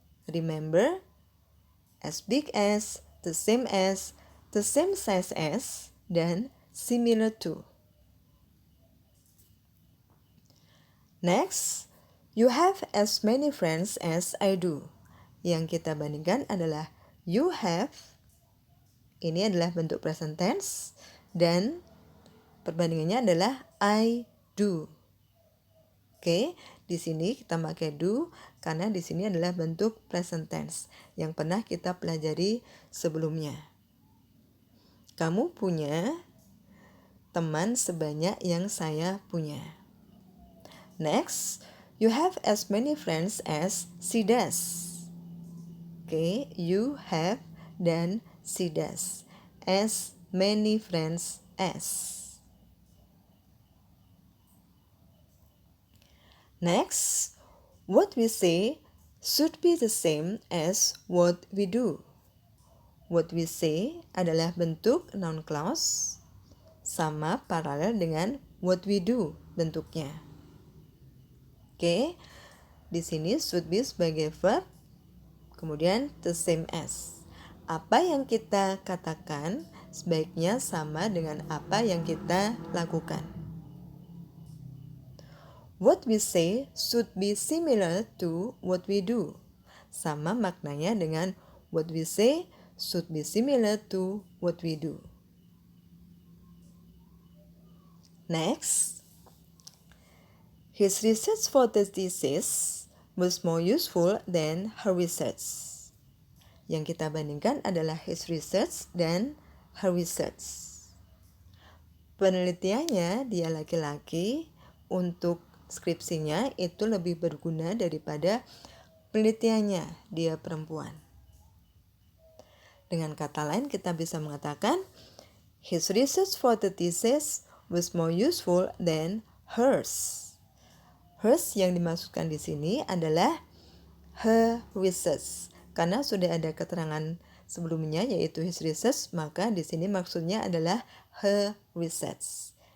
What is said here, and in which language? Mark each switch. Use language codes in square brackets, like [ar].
[en] Remember, as big as, the same size as, dan similar to. Next, you have as many friends as I do. [id] Yang kita bandingkan adalah [en] you have, [id] ini adalah bentuk [en] present tense, [id] dan perbandingannya adalah [en] I do. [id] Oke, di sini kita pakai do karena di sini adalah bentuk present tense yang pernah kita pelajari sebelumnya. Kamu punya teman sebanyak yang saya punya. [en] Next, you have as many friends as she does. Oke, you have dan she does. As many friends as. Next, what we say should be the same as what we do. What we say [id] adalah bentuk [en] noun clause [id] sama paralel dengan [en] what we do [id] bentuknya. Oke, di sini [en] should be [id] sebagai [en] verb, [id] kemudian [en] the same as. [id] Apa yang kita katakan sebaiknya sama dengan apa yang kita lakukan. [en] What we say should be similar to what we do. [id] Sama maknanya dengan [en] what we say should be similar to what we do. Next, his research for the thesis was more useful than her research. [id] Yang kita bandingkan adalah [en] his research [id] dan [en] her research. [id] Penelitiannya dia laki-laki, untuk skripsinya itu lebih berguna daripada penelitiannya dia perempuan. Dengan kata lain kita bisa mengatakan [en] his research for the thesis was more useful than hers. [id] Hers yang dimasukkan di sini adalah [en] her research. [id] Karena sudah ada keterangan sebelumnya yaitu [en] his research, [id] maka di sini maksudnya adalah [en] her research.